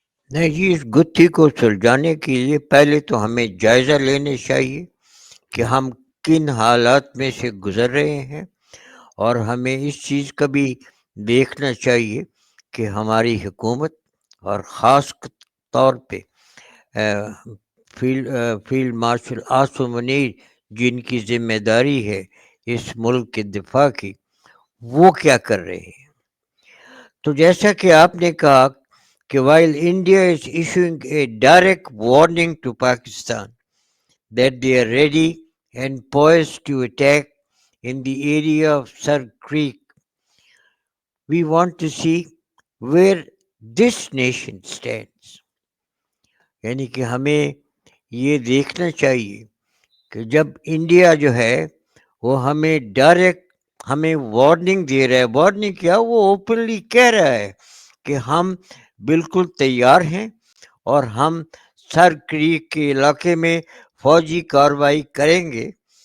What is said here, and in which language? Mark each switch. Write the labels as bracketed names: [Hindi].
[Hindi] नहीं जी, इस गुत्थी को सुलझाने के लिए पहले तो हमें जायज़ा लेने चाहिए कि हम किन हालात में से गुज़र रहे हैं, और हमें इस चीज़ का भी देखना चाहिए कि हमारी हुकूमत और ख़ास तौर पे फील्ड मार्शल आसिम मुनीर, जिनकी ज़िम्मेदारी है इस मुल्क के दिफा की, वो क्या कर रहे हैं। तो जैसा कि आपने कहा कि [English] while India is issuing a direct warning to Pakistan that they are ready and poised to attack in the area of Sar Creek, we want to see where this nation stands. [Hindi] यानी कि हमें ये देखना चाहिए कि जब India जो है वो हमें डायरेक्ट हमें वार्निंग दे रहा है, वार्निंग क्या, वो ओपनली कह रहा है कि हम बिल्कुल तैयार हैं और हम सर क्रीक के इलाके में फौजी कार्रवाई करेंगे।